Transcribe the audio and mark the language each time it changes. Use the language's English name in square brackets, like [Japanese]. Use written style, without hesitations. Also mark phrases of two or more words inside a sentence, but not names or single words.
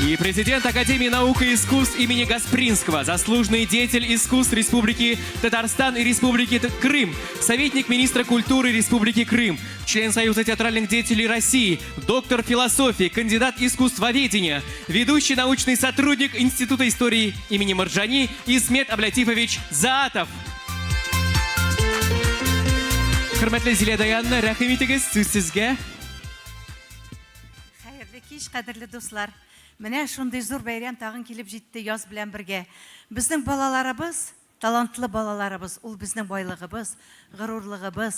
[Russian] И президент Академии наук и искусств имени Гаспринского, заслуженный деятель искусств Республики Татарстан и Республики Крым, советник министра культуры Республики Крым, член Союза театральных деятелей России, доктор философии, кандидат искусствоведения, ведущий научный сотрудник Института истории имени Марджани Исмет Аблатифович Заатов. [Tatar] Хөрмәтле Зилә Даянна, рәхим итегез, сүз сезгә. Хәерле кич, кадерле дуслар. Менә шундый зур бәйрәм тагын килеп җитте яз белән бергә. Безнең балаларыбыз, талантлы балаларыбыз, ул безнең байлыгыбыз, горурлыгыбыз.